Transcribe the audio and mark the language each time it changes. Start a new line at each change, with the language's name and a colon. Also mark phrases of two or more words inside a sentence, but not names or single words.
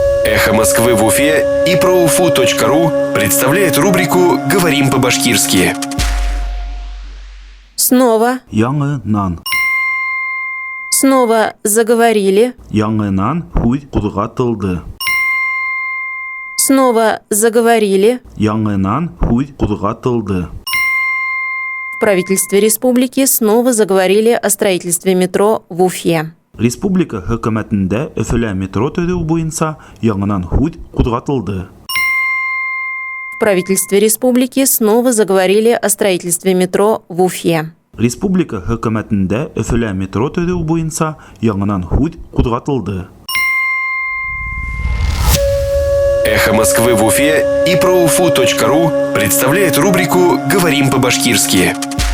Russian: Эхо Москвы в Уфе и ProUFU.ру представляет рубрику «Говорим по-башкирски». Снова.
Bashkir: Яңынан.
Russian: Снова заговорили.
Bashkir: Яңынан һүҙ ҡуҙғатылды.
Russian: Снова заговорили.
Bashkir: Яңынан һүҙ ҡуҙғатылды.
Russian: В правительстве республики снова заговорили о строительстве метро в Уфе.
Bashkir: Республика хөкүмәтендә Өфөлә метро төҙөү буйынса яңынан һүҙ ҡуҙғатылды.
Russian: В правительстве республики снова заговорили о строительстве метро в Уфе.
Bashkir: Республика хөкүмәтендә Өфөлә метро төҙөү буйынса яңынан һүҙ ҡуҙғатылды.
Russian: Эхо Москвы в Уфе и ProUFU.ру представляет рубрику «Говорим по-башкирски».